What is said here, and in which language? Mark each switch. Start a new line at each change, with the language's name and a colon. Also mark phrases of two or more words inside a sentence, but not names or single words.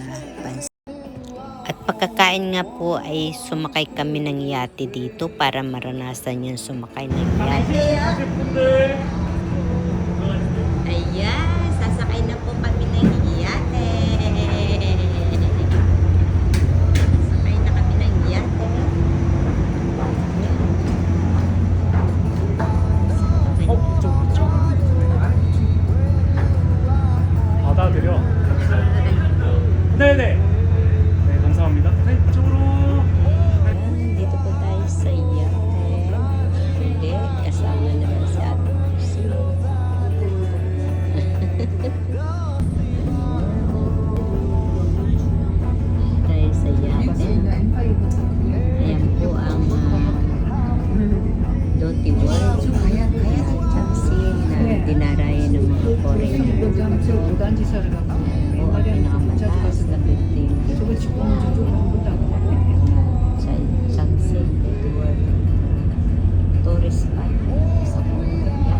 Filipino: At pagkakain nga po ay sumakay kami ng yate dito para maranasan yung sumakay ng yate. Ayan, sasakay na po kami ng yate. Sasakay na kami ng yate.
Korean: '받아드려. 네네. 네, 감사합니다. 네, 이쪽으로.
Filipino: Dito po tayo sa yate. Hindi, kasama naman si Ate Mercy. Tayo sa yate. Ayan po ang Doty World. Chapsil na dinarayan ng mga Korean. O, pinakamataas na building. Chapsil, Doty World. Tourist spot sa Korea.